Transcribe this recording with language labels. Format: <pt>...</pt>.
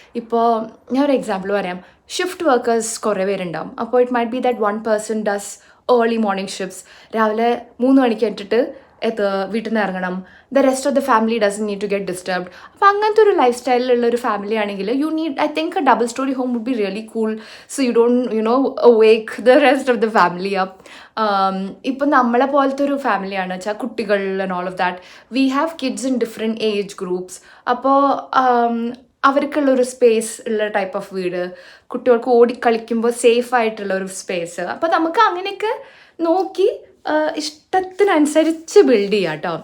<ml>ഇപ്പോൾ ഞാൻ ഒരു എക്സാമ്പിൾ പറയാം. ഷിഫ്റ്റ് വർക്കേഴ്സ് കുറേ പേരുണ്ടാവും. അപ്പോൾ</ml> <en>It might be that 1 person does early morning shifts.</en> <ml>രാവിലെ 3 മണിക്ക് ഇട്ടിട്ട് വീട്ടിൽ നിന്ന് ഇറങ്ങണം.</ml> <en>The rest of the family doesn't need to get disturbed.</en> <ml>അപ്പോൾ അങ്ങനത്തെ ഒരു ലൈഫ് സ്റ്റൈലിലുള്ള ഒരു ഫാമിലി ആണെങ്കിൽ</ml> <en>You need, I think a double storey home would be really cool. So you don't awake the rest of the family up.</en> <ml>ഇപ്പം നമ്മളെ പോലത്തെ ഒരു ഫാമിലിയാണ് വെച്ചാൽ കുട്ടികൾ</ml> <en>And all of that. We have kids in different age groups.</en> <ml>അപ്പോൾ അവർക്കുള്ളൊരു space ഉള്ള type of വീട്, കുട്ടികൾക്ക് ഓടിക്കളിക്കുമ്പോൾ സേഫ് ആയിട്ടുള്ള ഒരു സ്പേസ്. അപ്പോൾ നമുക്ക് അങ്ങനെയൊക്കെ നോക്കി ഇഷ്ടത്തിനനുസരിച്ച് ബിൽഡ് ചെയ്യാം കേട്ടോ.</ml>